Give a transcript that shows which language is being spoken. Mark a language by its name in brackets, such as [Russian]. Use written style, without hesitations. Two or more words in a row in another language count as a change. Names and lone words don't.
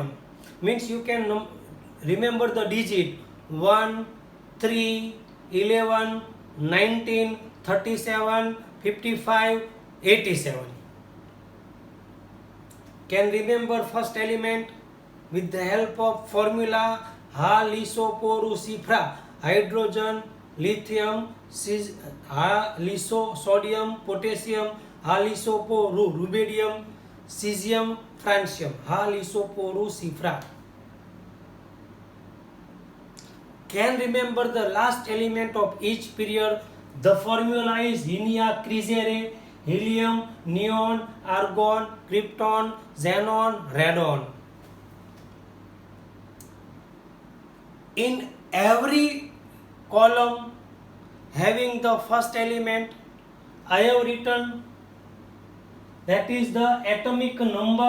[English] Means you can remember the digit 1, 3, 11, 19, 37, 55, 87. Can remember first element with the help of formula Ha-liso-po-ru-si-fra. Hydrogen, lithium, Ha-liso-sodium, potassium, Ha-liso-po-ru, rubidium, cesium, francium. Ha-liso-po-ru-si-fra. Can remember the last element of each period. The formula is Henia Crisere, helium, neon, argon, krypton, xenon, radon. In every column having the first element, I have written, that is the atomic number.